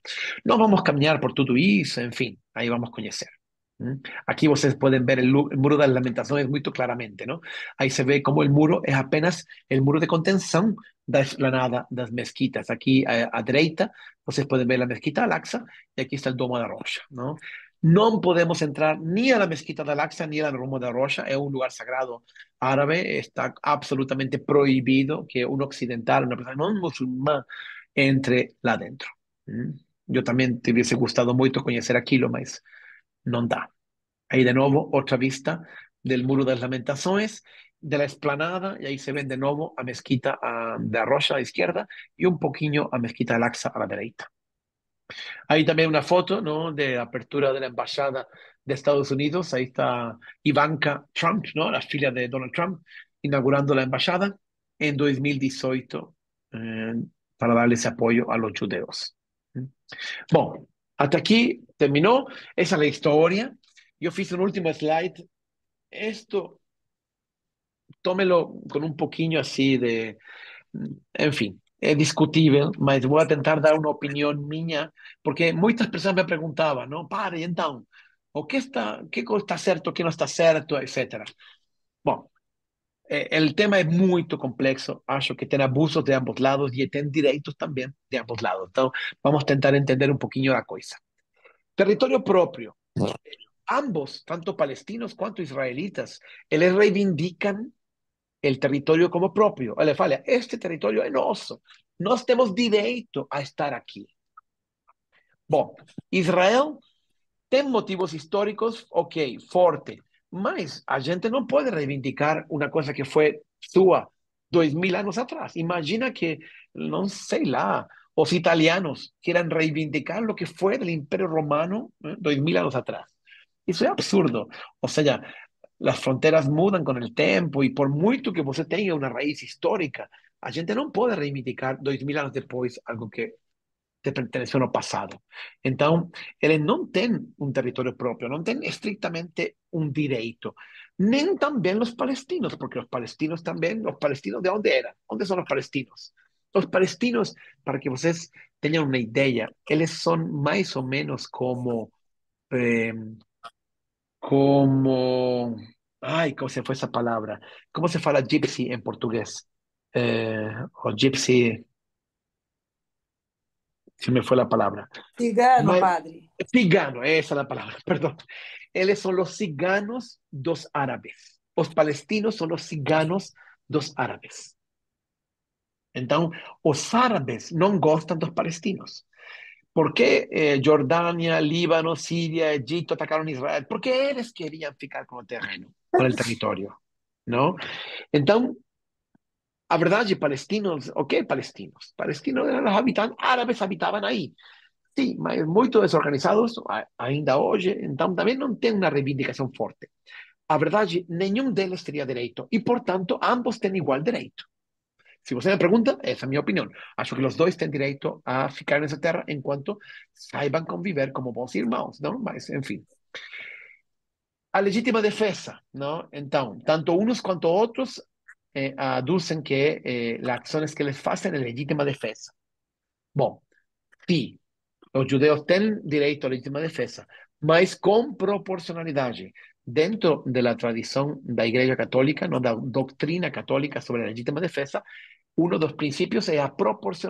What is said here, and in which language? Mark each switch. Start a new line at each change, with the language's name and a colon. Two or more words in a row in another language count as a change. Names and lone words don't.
Portuguese: Nós vamos caminhar por tudo isso, enfim, aí vamos conhecer. Aqui vocês podem ver o Muro das Lamentações muito claramente, não? Aí se vê como o muro é apenas o muro de contenção da esplanada das mesquitas. Aqui à direita, vocês podem ver a mesquita Al-Aqsa e aqui está o Domo da Rocha, não?
Spanish: No podemos entrar ni a la mezquita de Al-Aqsa ni a la Domo da Rocha, es un lugar sagrado árabe, está absolutamente prohibido que un occidental, una persona no musulmán, entre
Portuguese: lá dentro.
Spanish: Yo también te hubiese gustado mucho conocer aquilo, mas no da. Ahí de nuevo otra vista del Muro de las Lamentaciones, de la explanada, y ahí se ven de nuevo a Mezquita de Rocha a la izquierda y un poquillo a Mezquita Al-Aqsa a la derecha. Hay también una foto, ¿no? De apertura de la embajada de Estados Unidos. Ahí está Ivanka Trump, ¿no? La filla de Donald Trump, inaugurando la embajada en 2018 eh, para darle ese apoyo a los judeos. Bueno, hasta aquí terminó. Esa es la historia. Yo hice un último slide. Esto, tómelo con un poquillo así de, en fin,
Portuguese: é discutível, mas vou tentar dar uma opinião minha, porque muitas pessoas me perguntavam, não, para, e então, que está certo, o que não está certo, etc. Bom, o tema é muito complexo, acho que tem abusos de ambos lados e tem direitos também de ambos lados. Então, vamos tentar entender um pouquinho a coisa. Território próprio. Ambos, tanto palestinos quanto israelitas, eles
Spanish: reivindican el territorio como propio.
Portuguese: Ele fala, este territorio é nosso. Nós temos direito a estar aqui. Bom, Israel tem motivos históricos, ok, forte, mas a gente não pode reivindicar uma coisa que foi sua 2000 anos atrás. Imagina que, não sei lá, os italianos
Spanish: quieran reivindicar lo que fue del Imperio Romano 2000
Portuguese: anos atrás. Isso é absurdo. Ou seja,
Spanish: las fronteras mudan con el tiempo y por mucho que você tenga una raíz histórica, a gente no puede reivindicar 2000
Portuguese: anos depois
Spanish: algo que te perteneció
Portuguese: no pasado. Então, eles não têm um território próprio, não têm estritamente um direito. Nem também os palestinos, porque os palestinos também, os palestinos de onde eram? Onde são os palestinos? Os palestinos, para que vocês tenham uma ideia, eles são mais ou menos eh, como,
Spanish: ay, ¿cómo se fue esa palabra? ¿Cómo se fala gypsy en portugués? O gypsy, se me fue la palabra.
Portuguese: Cigano, Ma-
Spanish: padre. Cigano, esa es la palabra, perdón. Eles son los ciganos
Portuguese: dos árabes.
Spanish: Los palestinos son los ciganos
Portuguese: dos árabes. Então, os árabes não gostam dos palestinos.
Spanish: ¿Por qué Jordania, Líbano, Siria, Egipto atacaron Israel? Porque eles querían ficar con el terreno, con el territorio, ¿no? Entonces,
Portuguese: a verdade,
Spanish: palestinos, ok, palestinos. Palestinos eran los habitantes, árabes habitaban ahí. Sí,
Portuguese: mas muito desorganizados ainda hoje, então também não tem uma reivindicação forte. A verdade, nenhum deles teria direito e, portanto, ambos têm igual direito. Se você me pergunta, essa é a minha opinião. Acho que os dois têm direito a ficar nessa terra enquanto saibam conviver como bons irmãos, não? Mas, enfim. A legítima defesa,
Spanish: ¿no? Entonces, tanto unos quanto otros aducen que las acciones que les hacen es
Portuguese: legítima defesa. Bom, sí, os judeus têm direito à legítima defesa, mas com proporcionalidade. Dentro da tradição da Igreja Católica, não, da doutrina católica sobre a legítima defesa, um dos princípios é a proporcionalidade.